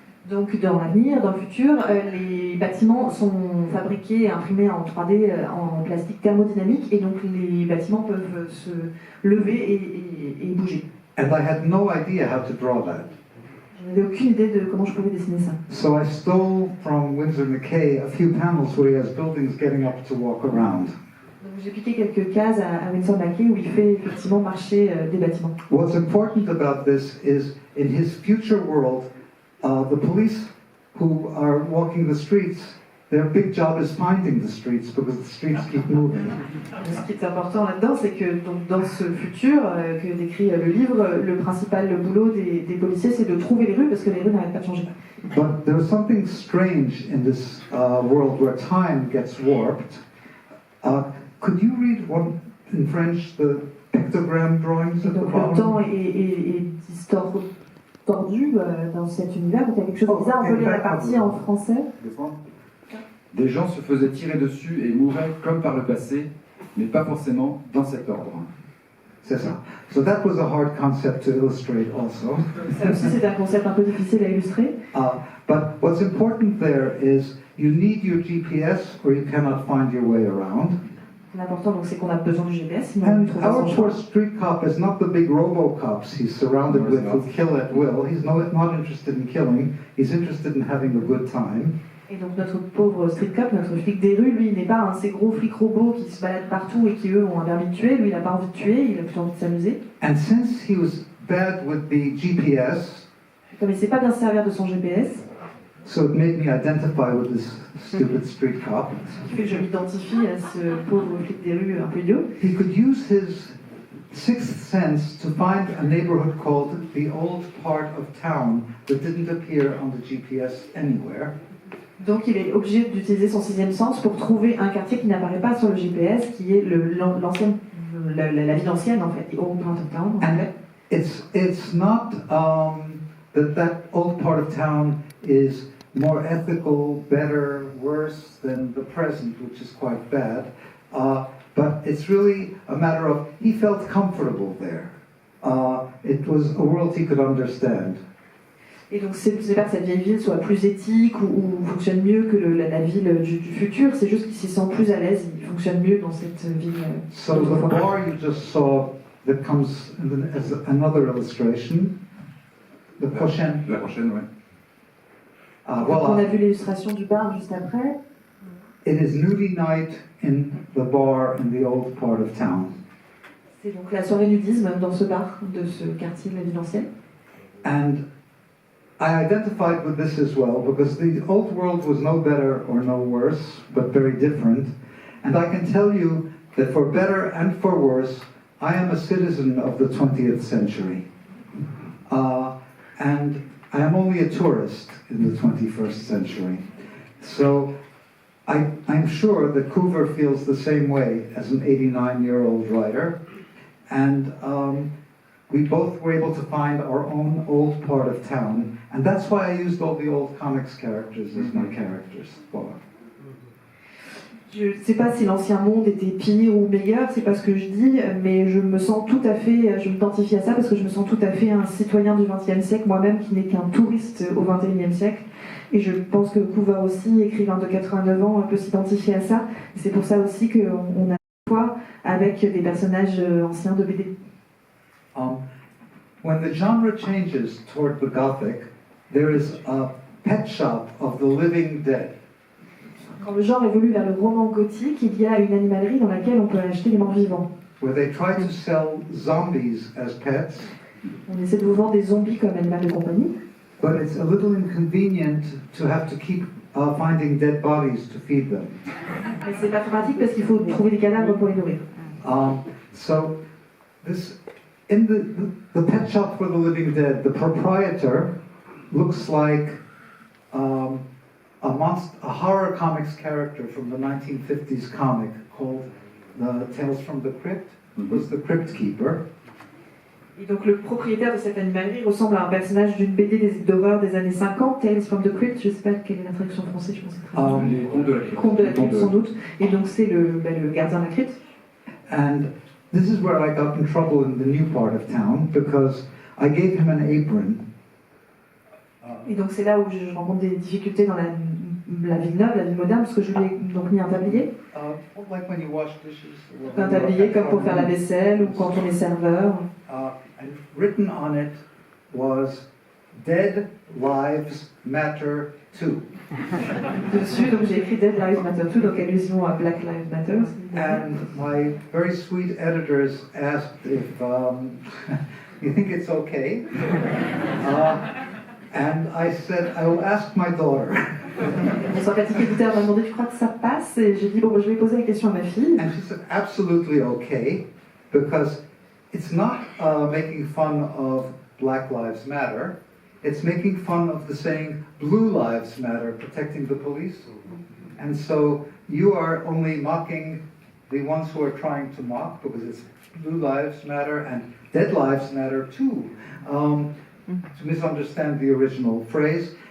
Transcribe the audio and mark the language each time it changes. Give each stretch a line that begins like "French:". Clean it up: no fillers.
French: Donc dans l'avenir, dans le futur, les bâtiments sont fabriqués et imprimés en 3D en plastique thermodynamique et donc les bâtiments peuvent se lever et bouger.
English: And I had no idea how to draw that.
French: Je n'avais aucune idée de comment je pouvais dessiner ça.
English: So I stole from Winsor McKay a few panels where he has buildings getting up to walk around.
French: Donc j'ai piqué quelques cases à Winsor McKay où il fait effectivement marcher des bâtiments.
English: What's important about this is in his future world, the police who are walking the streets, their big job is finding the streets because the streets keep moving.
French: Ce qui est important là-dedans, c'est que donc, dans ce futur que décrit le livre, le principal boulot des policiers, c'est de trouver les rues parce que les rues n'arrêtent pas de changer.
English: But there's something strange in this world where time gets warped. Could you read one in French, the pictogram drawings at the
French: Donc le temps
English: bottom?
French: est tordu dans cet univers, donc il y a quelque chose de bizarre. On peut lire la partie en français. Des gens se faisaient tirer dessus et mouraient comme par le passé, mais pas forcément dans cet ordre. C'est ça.
English: So that was a hard concept to illustrate also.
French: Ça aussi, c'est un concept un peu difficile à illustrer.
English: But what's important there is you need your GPS or you cannot find your way around.
French: L'important, donc, c'est qu'on a besoin du GPS, sinon on ne
English: And
French: trouve pas
English: our
French: son
English: poor
French: chemin.
English: street cop is not the big robo-cops he's surrounded with who kill at will. He's not interested in killing. He's interested in having a good time.
French: Et donc notre pauvre street cop, notre flic des rues, lui, il n'est pas un de ces gros flics robots qui se baladent partout et qui, eux, ont un permis de tuer. Lui, il n'a pas envie de tuer, il a plutôt envie de s'amuser.
English: And since he was bad with the GPS,
French: Comme il ne sait pas bien se servir de son GPS,
English: so it made me identify with this stupid street cop,
French: ce qui fait que je m'identifie à ce pauvre flic des rues un peu idiot.
English: he could use his sixth sense to find a neighborhood called the old part of town that didn't appear on the GPS anywhere.
French: Donc il est obligé d'utiliser son sixième sens pour trouver un quartier qui n'apparaît pas sur le GPS, qui est l'ancienne, la ville ancienne en fait,
English: the old part of town.
French: En
English: And
French: fait.
English: it's not that old part of town is more ethical, better, worse than the present, which is quite bad. But it's really a matter of he felt comfortable there. It was a world he could understand.
French: Et donc c'est pas que cette vieille ville soit plus éthique ou fonctionne mieux que la ville du futur, c'est juste qu'il s'y sent plus à l'aise, il fonctionne mieux dans cette ville.
English: So the bar you just saw that comes as another illustration, the prochaine.
French: La prochaine, ouais. Donc on a vu l'illustration du bar juste après.
English: It is nudie night in the bar in the old part of town.
French: C'est donc la soirée nudisme dans ce bar de ce quartier de la ville ancienne.
English: And I identified with this as well because the old world was no better or no worse, but very different. And I can tell you that for better and for worse, I am a citizen of the 20th century. And I am only a tourist in the 21st century. So I'm sure that Coover feels the same way as an 89-year-old writer. And we both were able to find our own old part of town. And that's why I used all the old comics characters as my characters.
French: Je ne sais pas si l'ancien monde était pire ou meilleur, c'est pas ce que je dis, mais je me sens tout à fait, je m'identifie à ça parce que je me sens tout à fait un citoyen du XXe siècle, moi-même qui n'est qu'un touriste au XXIe siècle. Et je pense que Coover aussi, écrivain de 89 ans, peut s'identifier à ça. Et c'est pour ça aussi qu'on a fois avec des personnages anciens de BD.
English: When the genre changes toward the Gothic, there is a pet shop of the living dead.
French: Quand le genre évolue vers le roman gothique, il y a une animalerie dans laquelle on peut acheter des morts vivants.
English: Where they try to sell zombies as pets,
French: On essaie de vous vendre des zombies comme animal de compagnie,
English: but it's a little inconvenient to have to keep finding dead bodies to feed them.
French: mais c'est pas très pratique parce qu'il faut trouver des cadavres pour les nourrir.
English: So this in the pet shop for the living dead, the proprietor looks like a horror comics character from the 1950s comic called the Tales from the Crypt. It was the Crypt Keeper.
French: Et donc le propriétaire de cette animalerie ressemble à un personnage d'une BD d'horreur des années 50, Tales from the Crypt, je ne sais pas quelle est la traduction française, je pense que c'est très Les contes de la crypte. Conte de la crypte sans doute. Et donc c'est le gardien de la crypte.
English: And this is where I got in trouble in the new part of town because I gave him an apron
French: Et donc c'est là où je rencontre des difficultés dans la vie neuve, la vie moderne, parce que je lui ai donc mis un tablier.
English: Like when you wash dishes.
French: Un tablier comme pour faire la vaisselle ou quand on est serveur.
English: And written on it was "Dead Lives Matter Too."
French: Dessus, donc j'ai écrit Dead Lives Matter Too, donc allusion à Black Lives Matter.
English: And my very sweet editors asked if you think it's okay, and I said I will ask my daughter.
French: Mon sympathique éditeur m'a demandé, tu crois que ça passe? Et j'ai dit, bon, je vais poser la question à ma fille.
English: And she said, absolutely okay, because it's not making fun of Black Lives Matter. It's making fun of the saying Blue Lives Matter, protecting the police. And so you are only mocking the ones who are trying to mock, because it's Blue Lives Matter and Dead Lives Matter too, to misunderstand the original phrase.